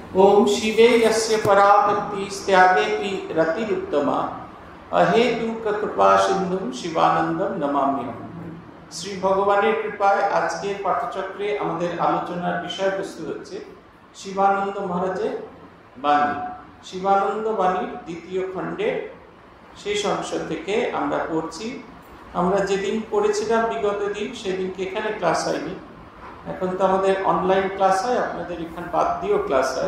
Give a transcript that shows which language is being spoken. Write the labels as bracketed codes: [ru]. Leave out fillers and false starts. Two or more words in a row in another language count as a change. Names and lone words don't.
[sa] ओम शिवे यस्य पराभक्ति त्यागेपि रतिरुत्तमा अहेतुक कृपा सिंधुम शिवानंदम नमाम्यहम्। [bn] শ্রী ভগবানের কৃপায় আজকের পাঠচক্রে আমাদের আলোচনার বিষয়বস্তু হচ্ছে শিবানন্দ মহারাজের বাণী। শিবানন্দ বাণীর দ্বিতীয় খণ্ডের শেষ অংশ থেকে আমরা পড়ছি। আমরা যেদিন পড়েছিলাম বিগত দিন সেদিনকে এখানে ক্লাস হয়নি, এখন তো আমাদের অনলাইন ক্লাস হয়, আপনাদের এখানে বাদ দিয়েও ক্লাস হয়।